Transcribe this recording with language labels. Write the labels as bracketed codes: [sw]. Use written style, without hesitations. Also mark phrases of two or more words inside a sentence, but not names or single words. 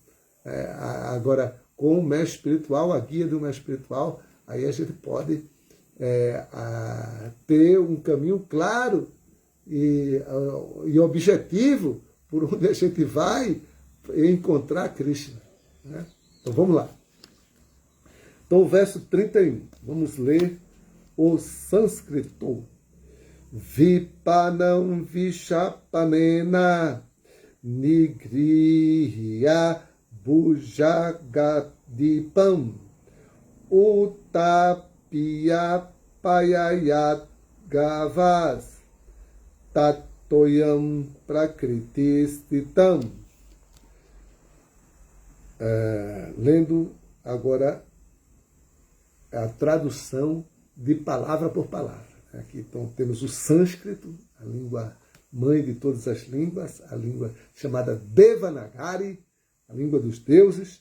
[pt] Agora, com o mestre espiritual, a guia do mestre espiritual, aí a gente pode ter um caminho claro e objetivo por onde a gente vai encontrar Krishna. Né? Então vamos lá. Então o verso 31, vamos ler o sânscrito. [sa] Vipanam vishapanena nigriya bujagadipam utapya payayat gavas tatoyam prakritistitam. [pt] Lendo agora a tradução de palavra por palavra. Aqui então temos o sânscrito, a língua mãe de todas as línguas, a língua chamada Devanagari, a língua dos deuses.